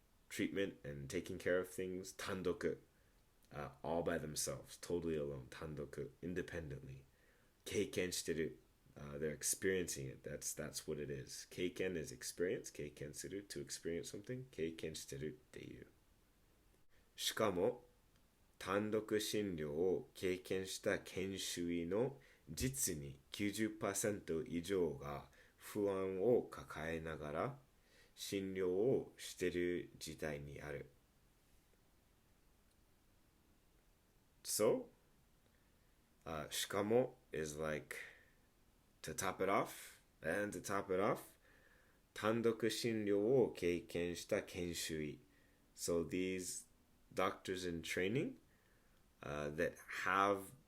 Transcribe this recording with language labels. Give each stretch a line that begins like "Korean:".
English: treatment and taking care of things
Japanese: 単独
English: all by themselves, totally alone 単独 independently
Japanese: 経験してる
English: they're experiencing it. That's what it is.
Japanese: 経験
English: is experience.
Japanese: 経験する
English: to experience something.
Japanese: 経験してるっていう。しかも単独診療を経験した研修医の実に 90% 以上が不安を抱えながら診療をしている事態にある。
English: So,
Japanese: しかも
English: is like to top it off, and to top it off,
Japanese: 単独診療を経験した研修医
English: So these doctors in training that have,